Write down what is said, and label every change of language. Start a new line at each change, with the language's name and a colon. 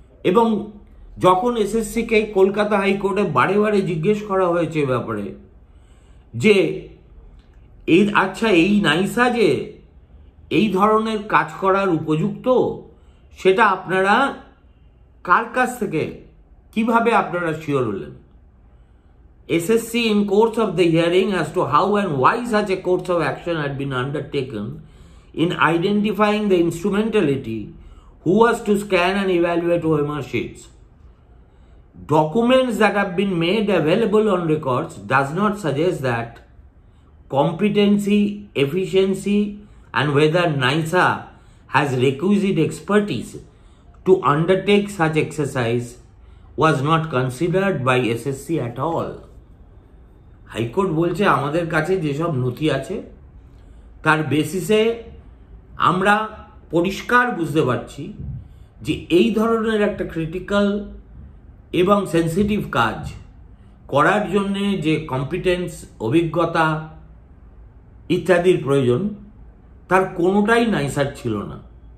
Bangla: এবং যখন এসএসসিকে কলকাতা হাইকোর্টে বারে বারে জিজ্ঞেস করা হয়েছে ব্যাপারে যে এই আচ্ছা এই নাইসা যে এই ধরনের কাজ করার উপযুক্ত, সেটা আপনারা কার কাছ থেকে কিভাবে আপনারা শিওর হলেন?
English: SSC in course of the hearing as to how and why such a course of action had been undertaken in identifying the instrumentality who was to scan and evaluate OMR sheets. Documents that have been made available on records does not suggest that competency, efficiency and whether NISA has requisite expertise to undertake such exercise was not considered by SSC at all.
Bangla: High court বলছে আমাদের কাছে যেসব নথি আছে তার বেসিসে আমরা পরিষ্কার বুঝতে পারছি যে এই ধরনের একটা ক্রিটিক্যাল এবং সেন্সিটিভ কাজ করার জন্যে যে কম্পিটেন্স, অভিজ্ঞতা ইত্যাদির প্রয়োজন তার কোনোটাই নাইসার ছিল না।